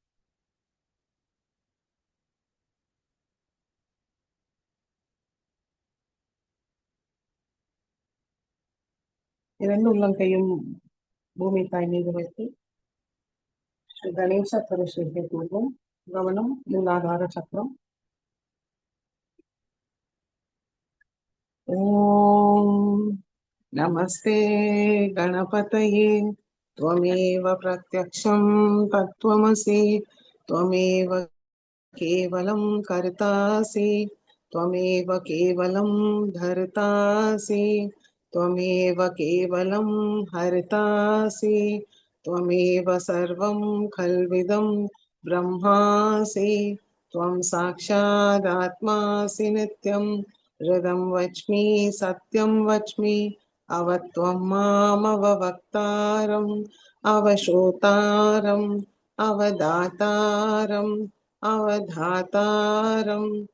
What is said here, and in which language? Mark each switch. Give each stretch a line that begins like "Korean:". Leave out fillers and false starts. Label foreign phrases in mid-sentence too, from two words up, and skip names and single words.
Tamil: இரண்டு உள்ளங்கையும் பூமி தாய் மீது வைத்து ஸ்ரீ கணேச பரிசுத்தை கூறுவோம். கவனம் மூலாதார சக்கரம்.
Sanskrit: ओं नमस्ते गणपतये त्वमेव प्रत्यक्षं तत्त्वमसि त्वमेव केवलं कर्तासि त्वमेव केवलं धर्तासि त्वमेव केवलं हर्तासि त्वमेव सर्वं खल्विदं ब्रह्मासि त्वं साक्षादात्मासि नित्यं हृदं वच्मि सत्यं वच्मि अवत्वं मामवक्तारम् अवशोतारम् अवदातारम् अवधातारम्